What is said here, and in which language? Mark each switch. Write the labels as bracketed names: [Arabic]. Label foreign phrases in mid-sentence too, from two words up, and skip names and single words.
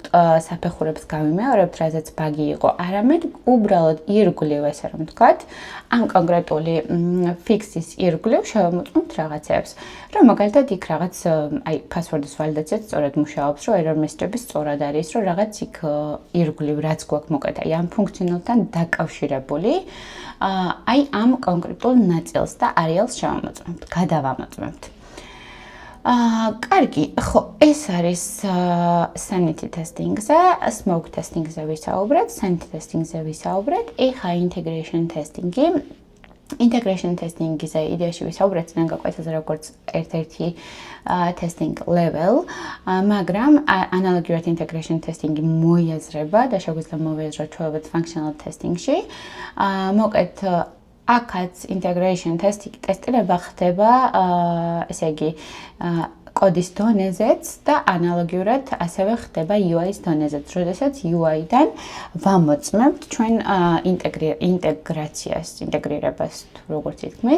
[Georgian] საფეხურებს გავიმეორებთ, რაზეც ბაგი იყო, არამედ უბრალოდ ირგვლივ ესე რომ ვთქვათ, ამ კონკრეტული ფიქსის ირგვლივ შევამოწმოთ რაღაცებს, რომ მაგალითად იქ რაღაც password-ის ვალიდაციაც სწორად მუშაობს, რომ [English] error message-ები [Georgian] სწორად არის, რომ რაღაც იქ ირგვლივ რაც გვაქვს მოკეთა, ამ ფუნქციონალთან დაკავშირებული ამ კონკრეტულ ნაწილს და arial-ს შევამოწმებთ, გადავამოწმებთ. კარგი, ხო, ეს არის [English] sanity testing-ზე, smoke testing-ზე [Georgian] ვისაუბრეთ, [English] sanity testing-ზე [Georgian] ვისაუბრეთ, ეხა [English] integration testing-ი. Integration testing-ზე [Georgian] იდეაში ვისაუბრეთ ძალიან გაკვეთილზე როგორც ერთ-ერთი [English] testing level, [Georgian] მაგრამ ანალოგიურად [English] integration testing-ი [Georgian] მოიაზრება და შეგვიძლია მოვიაზროთ ჩვეულებრივ [English] functional testing-ში. [Georgian] მოკეთ აქაც integration ტესტირება ხდება, ესე იგი, კოდის დონეზეც და ანალოგიურად ასევე ხდება UI-ის დონეზეც, როდესაც UI-დან ვამოწმებთ ჩვენ ინტეგრაციას, ინტეგრირებას, როგორც ითქმის.